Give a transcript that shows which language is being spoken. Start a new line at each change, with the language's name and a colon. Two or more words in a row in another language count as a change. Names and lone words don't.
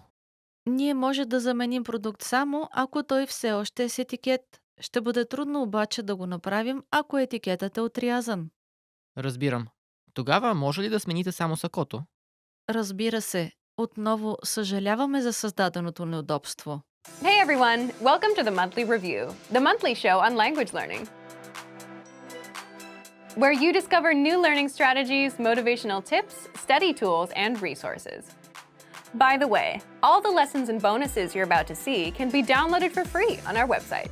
Bulgarian: Ние може да заменим продукт само, ако той все още е с етикет. Ще бъде трудно обаче да го направим, ако етикетът е отрязан. Разбирам. Тогава може ли да смените само сакото? Разбира се, отново съжаляваме за създаденото неудобство.
English: Hey everyone, welcome to the Monthly Review, the monthly show on language learning, where you discover new learning strategies, motivational tips, study tools, and resources. By the way, all the lessons and bonuses you're about to see can be downloaded for free on our website.